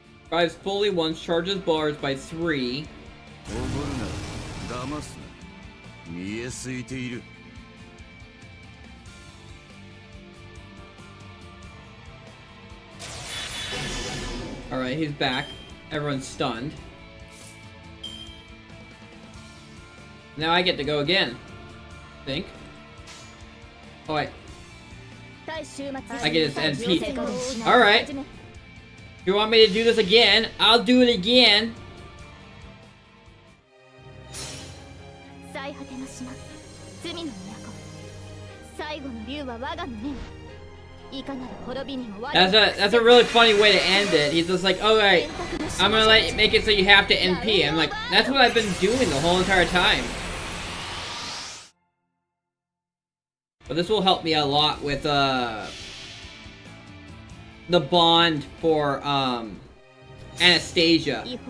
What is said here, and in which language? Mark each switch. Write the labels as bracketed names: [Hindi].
[English] Drives fully once, charges bars by 3. [Japanese] おごるな騙すな見えすいている [English] Alright, he's back. Everyone's stunned. Now I get to go again. I think. Oh wait. I get his NP. Alright. If you want me to do this again, I'll do it again. [Japanese] 最果ての島罪の都最後の竜は我が胸に [English] That's a really funny way to end it. He's just like, alright, I'm gonna make it so you have to NP. I'm like, that's what I've been doing the whole entire time. But this will help me a lot with the bond for Anastasia.